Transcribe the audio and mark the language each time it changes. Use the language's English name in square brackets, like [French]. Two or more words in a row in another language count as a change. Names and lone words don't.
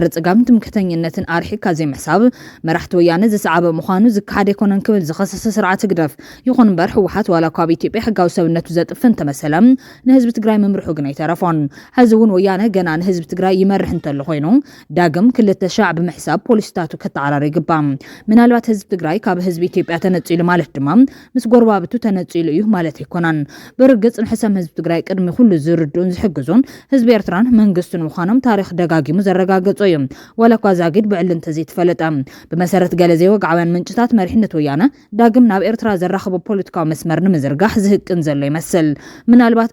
[Tigrinya] ጽጋም ትምክተኝነትን ኣርሒካ ዘይምሕሳብ መራሕቲ ወያነ ዝሰዓበ ምዃኑ ዝካሓደ ይኮነን ክብል ዝኸሰሰ ስርዓት ግደፍ ይኹን እምበር ህወሓት ዋላ እኳ ኣብ ኢትዮጵያ ሕጋዊ ሰብነቱ ዘጥፍን ተመሰለም ንህዝቢ ትግራይ መምርሑ ግን ኣይተረፎን ሕዚ እውን ወያነ ገና ንህዝቢ ትግራይ ይመርሕ እንተሎ ኮይኑ ዳግም ክልተ ሻዕ ብምሕሳብ ፖሊስታቱ ከተዓራር ይግባእ ምናልባት ህዝቢ ትግራይ ካብ ህዝቢ ኢትዮጵያ ተነፂሉ ማለት ድማ ምስ ጎረባብቱ ተነፂሉ እዩ ማለት ኣይኮነን برقص نحسم حزب تግራይ ቅድሚ ኩሉ ዝርዱን ዝሕግዙን ህዝቢ ኤርትራን መንግስቱን ምዃኖም ታሪክ ደጋጊሙ ዘረጋገጹ እዮም ወላኳ ዛጊድ ብዕልንተ ዘይተፈለጠ ብመሰረት ገለ ዘይወግዓውያን ምንጭታት መሪሕነት ወያነ ዳግም ናብ ኤርትራ ዘራኸቦ ፖለቲካዊ መስመር ንምዝርጋሕ ዝህቅን ዘሎ ይመስል ምናልባት